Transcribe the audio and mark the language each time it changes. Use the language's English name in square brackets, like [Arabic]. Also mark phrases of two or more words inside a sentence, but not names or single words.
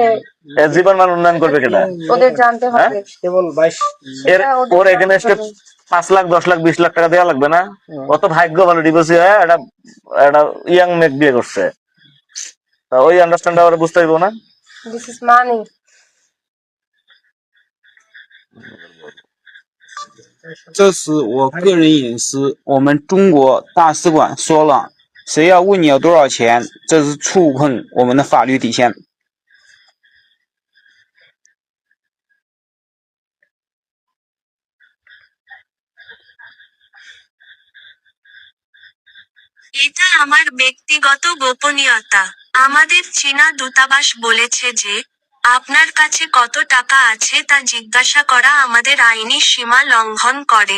[Bangla] এর জীবন মান উন্নয়ন করবে কেটা? ওদের জানতে হবে। ওর এখানে 5 লাখ 10 লাখ 20 লাখ টাকা দেওয়া লাগবে না? কত ভাগ্য ভালো, ডিভোর্সি হয়ে একটা ইয়াং মেয়ে বিয়ে করছে, ওই আন্ডারস্ট্যান্ড ওরা বুঝতে পারবো না। [English] this is money. [Chinese] 这是我个人隐私，我们中国大使馆说了，谁要问你要多少钱，这是触碰我们的法律底线。 [Bangla] এটা আমার ব্যক্তিগত গোপনীয়তা। আমাদের চীনা দূতাবাস বলেছে যে, আপনার কাছে কত টাকা আছে তা জিজ্ঞাসা করা আমাদের আইনি সীমা লঙ্ঘন করে।